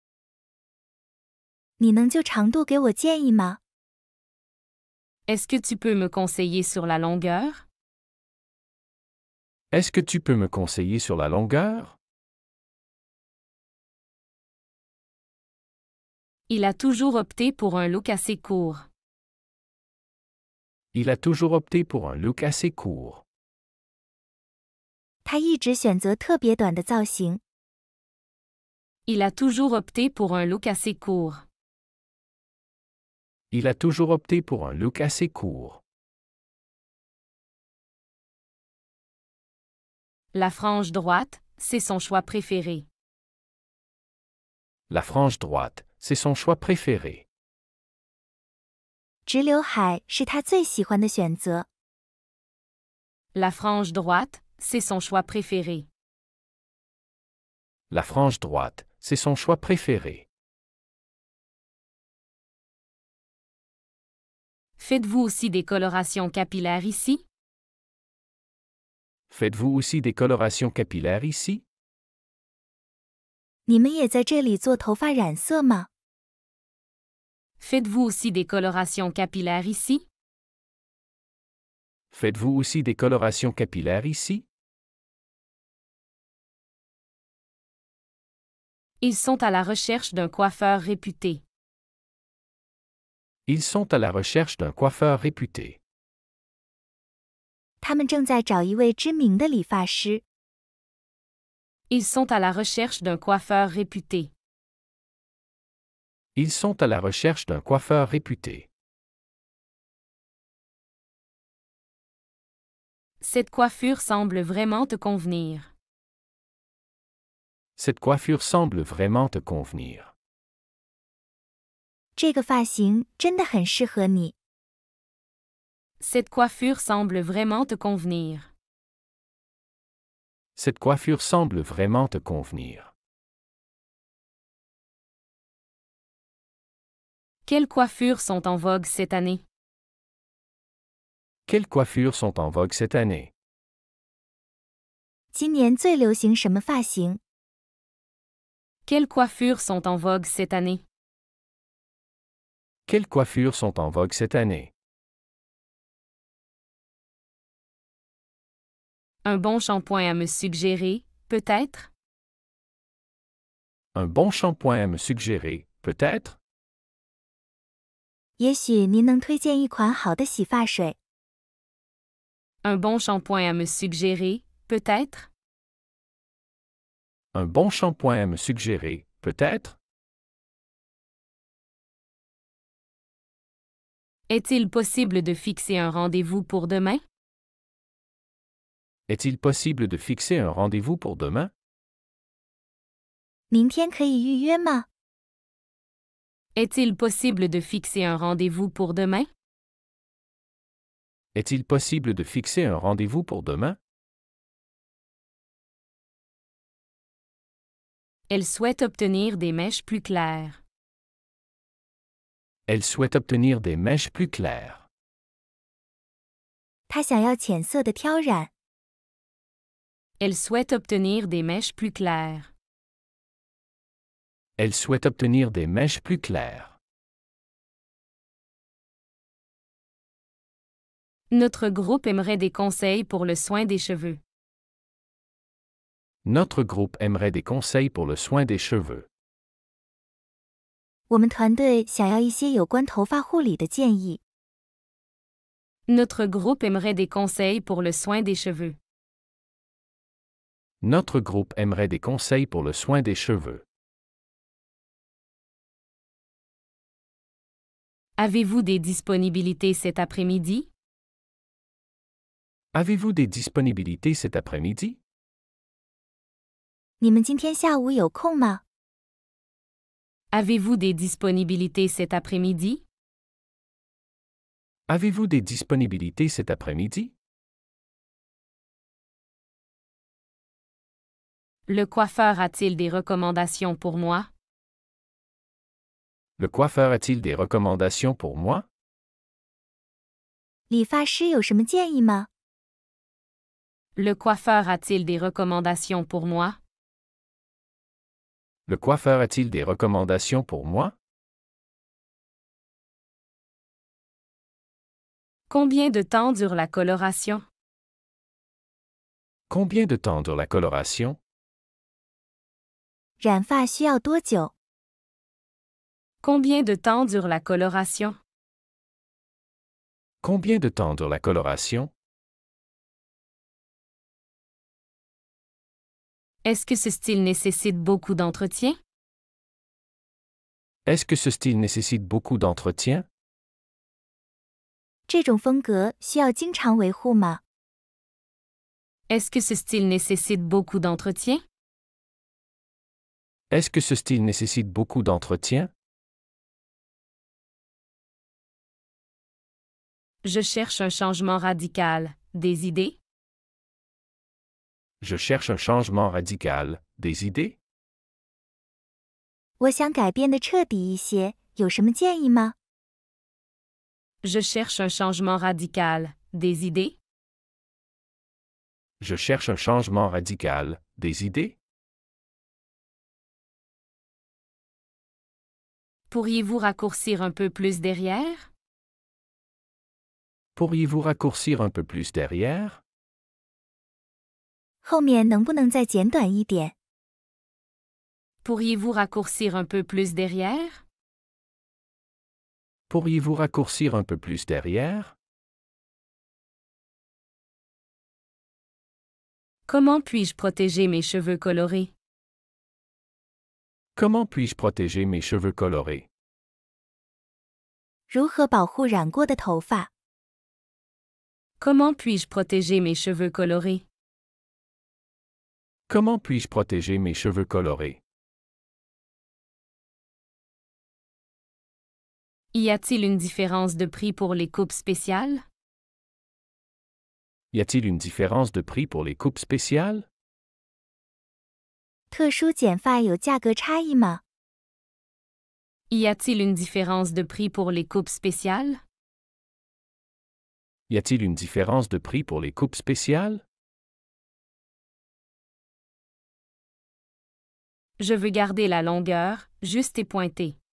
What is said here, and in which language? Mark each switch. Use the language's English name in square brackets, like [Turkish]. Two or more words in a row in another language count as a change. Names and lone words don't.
[Chinese] 你能就长度给我建议吗？ [French] Est-ce que tu peux me conseiller sur la longueur? Est-ce que tu peux me conseiller sur la longueur? Il a toujours opté pour un look assez court. Il a toujours opté pour un look assez court. [Chinese] 他一直选择特别短的造型。 [French] Il a toujours opté pour un look assez court. Il a toujours opté pour un look assez court. La frange droite, c'est son choix préféré. La frange droite, c'est son choix préféré. [Chinese] 直刘海是他最喜欢的选择。 [French] La frange droite, c'est son choix préféré. La frange droite, c'est son choix préféré. Faites-vous aussi des colorations capillaires ici? Faites-vous aussi des colorations capillaires ici? [Chinese] 你们也在这里做头发染色吗？ [French] Faites-vous aussi des colorations capillaires ici? Faites-vous aussi des colorations capillaires ici? Ils sont à la recherche d'un coiffeur réputé. Ils sont à la recherche d'un coiffeur réputé. [Chinese] 他们正在找一位知名的理发师。 [French] Ils sont à la recherche d'un coiffeur réputé. Ils sont à la recherche d'un coiffeur réputé. Cette coiffure semble vraiment te convenir. Cette coiffure semble vraiment te convenir. [Chinese] 这个发型真的很适合你。 [French] Cette coiffure semble vraiment te convenir. Cette coiffure semble vraiment te convenir. Quelles coiffures sont en vogue cette année? Quelles coiffures sont en vogue cette année? [Chinese] 今年最流行什么发型？ [French] Quelles coiffures sont en vogue cette année? Quelles coiffures sont en vogue cette année? Un bon shampoing à me suggérer, peut-être? Un bon shampoing à me suggérer, peut-être? [Chinese] 也许您能推荐一款好的洗发水。 [French] Un bon shampoing à me suggérer, peut-être? Un bon shampoing à me suggérer, peut-être? Est-il possible de fixer un rendez-vous pour demain? Est-il possible de fixer un rendez-vous pour demain? [Chinese] 明天可以预约吗？ [French] Est-il possible de fixer un rendez-vous pour demain? Est-il possible de fixer un rendez-vous pour demain? Elle souhaite obtenir des mèches plus claires. Elle souhaite obtenir des mèches plus claires. [Chinese] 他想要浅色的挑染。 [French] Elle souhaite obtenir des mèches plus claires. Elle souhaite obtenir des mèches plus claires. Notre groupe aimerait des conseils pour le soin des cheveux. Notre groupe aimerait des conseils pour le soin des cheveux. [Chinese] 我们团队想要一些有关头发护理的建议。 [French] Notre groupe aimerait des conseils pour le soin des cheveux. Notre groupe aimerait des conseils pour le soin des cheveux. Avez-vous des disponibilités cet après-midi? Avez-vous des disponibilités cet après-midi? [Chinese] 你们今天下午有空吗？ [French] Avez-vous des disponibilités cet après-midi? Avez-vous des disponibilités cet après-midi? Le coiffeur a-t-il des recommandations pour moi? Le coiffeur a-t-il des recommandations pour moi? [Chinese] 理发师有什么建议吗？ [French] Le coiffeur a-t-il des recommandations pour moi? Le coiffeur a-t-il des recommandations pour moi? Combien de temps dure la coloration? Combien de temps dure la coloration? [Chinese] 染发需要多久？ [French] Combien de temps dure la coloration? Combien de temps dure la coloration? Est-ce que ce style nécessite beaucoup d'entretien? Est-ce que ce style nécessite beaucoup d'entretien? [Chinese] 这种风格需要经常维护吗？ [French] Est-ce que ce style nécessite beaucoup d'entretien? Est-ce que ce style nécessite beaucoup d'entretien? Je cherche un changement radical. Des idées? Je cherche un changement radical. Des idées? [Chinese] 我想改变的彻底一些，有什么建议吗？ [French] Je cherche un changement radical. Des idées? Je cherche un changement radical. Des idées? Pourriez-vous raccourcir un peu plus derrière? Pourriez-vous raccourcir un peu plus derrière? [Chinese] 后面能不能再剪短一点？ [French] Pourriez-vous raccourcir un peu plus derrière? Pourriez-vous raccourcir un peu plus derrière? Comment puis-je protéger mes cheveux colorés? Comment puis-je protéger mes cheveux colorés? [Chinese] 如何保护染过的头发？ [French] Comment puis-je protéger mes cheveux colorés? Comment puis-je protéger mes cheveux colorés? Y a-t-il une différence de prix pour les coupes spéciales? Y a-t-il une différence de prix pour les coupes spéciales? [Chinese] 特殊剪发有价格差异吗？ [French] Y a-t-il une différence de prix pour les coupes spéciales? Y a-t-il une différence de prix pour les coupes spéciales? Je veux garder la longueur, juste et pointée.